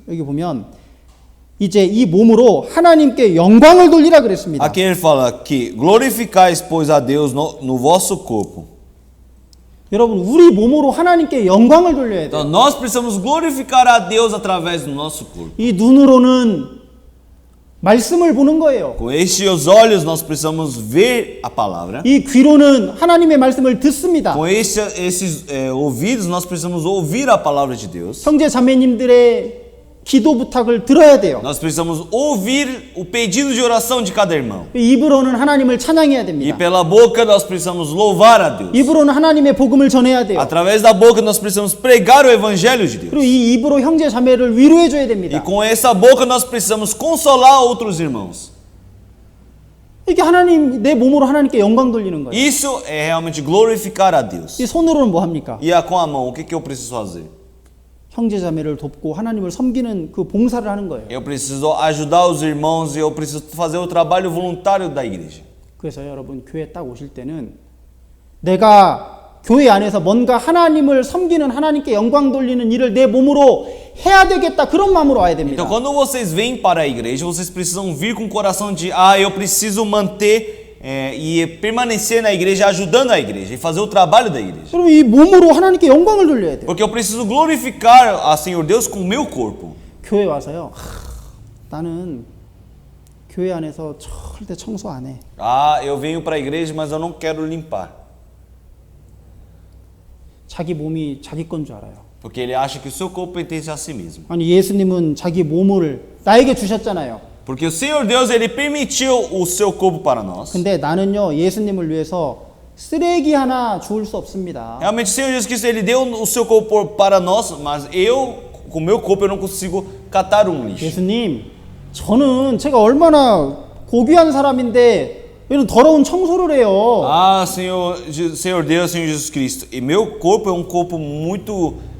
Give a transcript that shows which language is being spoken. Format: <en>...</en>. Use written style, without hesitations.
<ko>여기 보면 이제 이 몸으로 하나님께 영광을 돌리라 그랬습니다.</ko> <pt>Aqui ele fala que glorificais, pois, a Deus no vosso corpo.</pt> <ko>여러분 우리 몸으로 하나님께 영광을 돌려야 돼요.</ko> <pt>Então nós precisamos glorificar a Deus através do nosso corpo.</pt> <ko>이 눈으로는 말씀을 보는 거예요.</ko> <pt>Com estes olhos nós precisamos ver a palavra.</pt> <ko>이 귀로는 하나님의 말씀을 듣습니다.</ko> <pt>Com esses ouvidos nós precisamos ouvir a palavra de Deus.</pt> <ko>형제 자매님들의 기도 부탁을 들어야 돼요.</ko> <pt>Nós precisamos ouvir o pedido de oração de cada irmão.</pt> <ko>입으로는 하나님을 찬양해야</ko> <pt>E</pt> <ko>됩니다.</ko> <pt>pela boca nós precisamos louvar a Deus.</pt> <ko>입으로는 하나님의 복음을 전해야 돼요.</ko> <pt>Através da boca nós precisamos pregar o evangelho de</pt> <ko>그리고</ko> <pt>Deus.</pt> <ko>이 입으로 형제 자매를 위로해 줘야</ko> <pt>E</pt> <ko>됩니다.</ko> <pt>com essa boca nós precisamos consolar outros irmãos.</pt> <ko>이게 하나님 내 몸으로 하나님께 영광 돌리는 거예요.</ko> <pt>Isso é realmente glorificar a Deus.</pt> <ko>이 손으로는 뭐 합니까?</ko> <pt>E com a mão, o que eu preciso fazer?</pt> <ko>형제 자매를 돕고 하나님을 섬기는 그 봉사를 하는 거예요.</ko> <pt>Eu preciso ajudar os irmãos e eu preciso fazer o trabalho voluntário da igreja.</pt> <ko>그래서 여러분 교회 딱 오실 때는 내가 교회 안에서 뭔가 하나님을 섬기는 하나님께 영광 돌리는 일을 내 몸으로 해야 되겠다 그런 마음으로 와야 됩니다.</ko> <pt>Então, quando vocês vêm para a igreja, vocês precisam vir com o coração de eu preciso manter e permanecer na igreja, ajudando a igreja e fazer o trabalho da igreja.</pt> <ko>여러분 이 몸으로 하나님께 영광을 돌려야 돼요.</ko> <pt>Porque eu preciso glorificar a Senhor Deus com o meu corpo.</pt> <ko>교회 와서요. 나는 교회 안에서 절대 청소 안 해.</ko> <pt>Eu venho para a igreja, mas eu não quero limpar.</pt> <ko>자기 몸이 자기 건 줄 알아요.</ko> <pt>Porque ele acha que o seu corpo pertence a si mesmo.</pt> <ko>아니 예수님은 자기 몸을 나에게 주셨잖아요.</ko> <pt>Porque o Senhor Deus, ele permitiu o seu corpo para nós.</pt> <ko>근데 나는요 예수님을 위해서 쓰레기 하나 주울 수 없습니다.</ko> <pt>Realmente o Senhor Jesus Cristo, ele deu o seu corpo para nós, mas eu, com o meu corpo, eu não consigo catar lixo.</pt> <ko>예수님, 저는 제가 얼마나 고귀한 사람인데 이런 더러운 청소를 해요.</ko> <pt>Senhor Deus, Senhor Jesus Cristo, e meu corpo é um corpo muito</pt>